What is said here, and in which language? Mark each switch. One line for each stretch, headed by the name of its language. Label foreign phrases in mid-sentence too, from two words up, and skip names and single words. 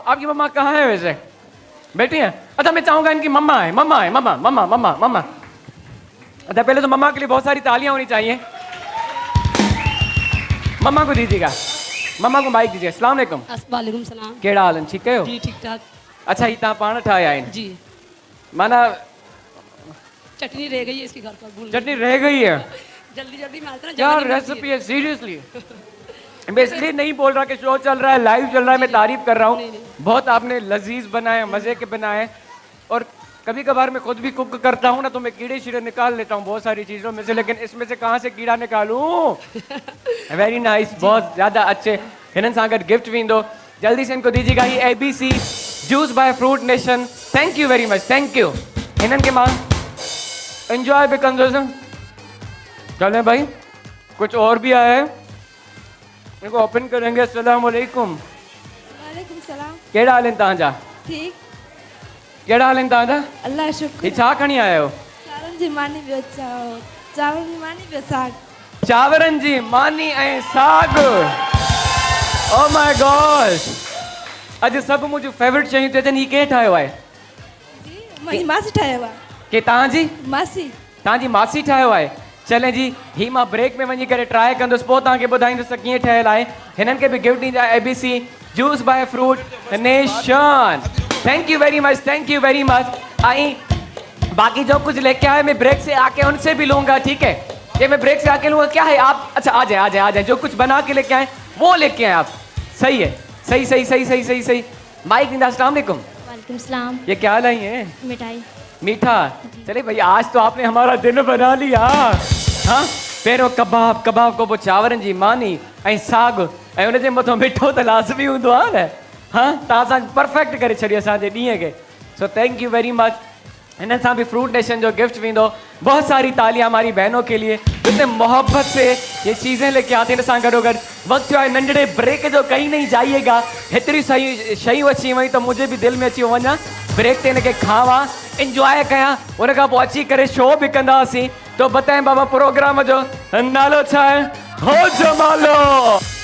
Hindi: आपकी मम्मा कहाँ है वैसे? बैठी हैं? अच्छा, मैं चाहूँगा इनकी मम्मा है, मम्मा है, मम्मा मम्मा मम्मा मम्मा। अच्छा, पहले तो मम्मा के लिए बहुत सारी तालियां होनी चाहिए। मम्मा को दीजिएगा, मम्मा को माइक दीजिए।
Arabic: अस्सलाम वालेकुम। वालेकुम सलाम।
Sindhi: केड़ा हाल है? ठीक है
Hindi: जी, ठीक ठाक।
Sindhi: अच्छा, ये तव्हां पाण ठाहिया आहिनि? जी। माना
Hindi: चटनी रह गई है इसके घर पर, भूल चटनी रह गई है? जल्दी जल्दी में आता ना क्या रेसिपी है? सीरियसली मैं इसलिए नहीं बोल रहा कि शो चल रहा है, लाइव चल रहा है, मैं तारीफ कर रहा हूँ। बहुत आपने लजीज बनाए, मज़े के बनाए। और कभी कभार मैं खुद भी कुक करता हूँ ना, तो मैं कीड़े शीड़े निकाल लेता हूँ बहुत सारी चीज़ों में से, लेकिन इसमें से कहाँ से कीड़ा निकालूं?
English: very nice,
Hindi: बहुत ज़्यादा अच्छे।
Sindhi: हिनन सां गॾु गिफ्ट भी ईंदो,
Hindi: जल्दी से इनको दीजिएगा ये ABC जूस बाय फ्रूट नेशन।
English: Thank you very much, thank you.
Sindhi: हिनन के मां एंजॉय भी कंदो।
Hindi: चलें भाई, कुछ और भी आया है, इनको ओपन करेंगे।
Arabic: अस्सलाम वालेकुम। वालेकुम सलाम।
Sindhi: केड़ा हाल है तव्हांजा? ठीक। केड़ा हाल है तव्हांजा?
Arabic: अल्लाह शुक्र।
Sindhi: ये छा खणी आया हो? चावरनि जी मानी ॿियो चावरनि जी मानी ॿियो साग। चावरनि जी मानी ऐं साग।
English: Oh my God,
Sindhi: अॼु सभु मुंहिंजूं फेवरेट शयूं थियूं अचनि। ही केरु ठाहियो आहे? मुंहिंजी मासी ठाहियो आहे। के तव्हांजी मासी? तव्हांजी मासी ठाहियो आहे। चले जी, ही मां ब्रेक में वञी करे ट्राई कंदुसि, पोइ तव्हांखे ॿुधाईंदुसि त कीअं ठहियलु आहे। हिननि खे बि गिफ्ट ॾींदा ABC जूस बाय फ्रूट नेशन।
English: Thank you very much, thank you very much.
Hindi: आई बाकी जो कुछ लेके आए मैं ब्रेक से आके उनसे भी लूंगा, ठीक है? ये मैं ब्रेक से आके लूंगा। क्या है आप? अच्छा आ जाए आ जाए आ जाए, जो कुछ बना के लेके आए वो लेके आए आप। सही है, सही सही सही सही सही सही। माइक दीदा,
Arabic: अस्सलाम वालेकुम।
Hindi: वालेकुम सलाम। ये क्या लाई है? मिठाई। मीठा। चलिए भैया, आज तो आपने हमारा दिन बना लिया। हाँ,
Sindhi: पहिरियों कबाब, कबाब को पोइ चावरनि जी मानी ऐं साग ऐं उनजे मथां मिठो त लाज़मी हूंदो आहे न। हाँ, तव्हां असां परफेक्ट करे छॾियो असांजे ॾींहं खे।
English: So thank you very much.
Sindhi: हिन सां भी फ्रूट नेशन जो गिफ्ट भी दो।
Hindi: बहुत सारी तालियां हमारी बहनों के लिए, इतने मोहब्बत से ये चीज़ें लेके आते हैं।
Sindhi: सां गॾो गॾु वक्त है नंढड़े ब्रेक जो,
Hindi: कहीं नहीं जाइएगा।
Sindhi: हेतरी सही शयूं अची वई
Hindi: तो मुझे भी दिल में
Sindhi: अची वञा ब्रेक ते इनके खावा, इंजॉय कयां, उन खां पोइ अची करे शो भी कंदासीं।
Hindi: तो बताएं बाबा,
Sindhi: प्रोग्राम जो नालो छा है? हो जमालो।